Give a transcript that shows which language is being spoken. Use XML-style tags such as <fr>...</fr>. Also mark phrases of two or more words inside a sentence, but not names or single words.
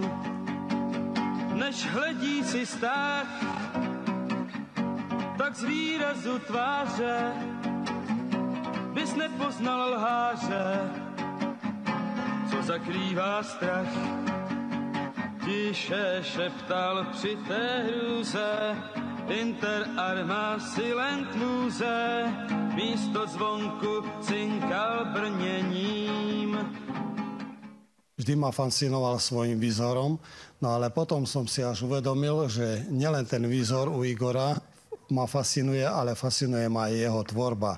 <cs>Než hledí si stáh, tak z výrazu tváře bys nepoznal lháře, co zakrývá strach. Tiše šeptal při té hrůze</cs> <la>Inter arma silent</la> <cs>lůze, místo zvonku cinkal brněním.</cs> <sk>Vždy ma fascinoval svojim výzorom, no ale potom som si až uvedomil, že nielen ten výzor u Igora ma fascinuje, ale fascinuje ma aj jeho tvorba.</sk>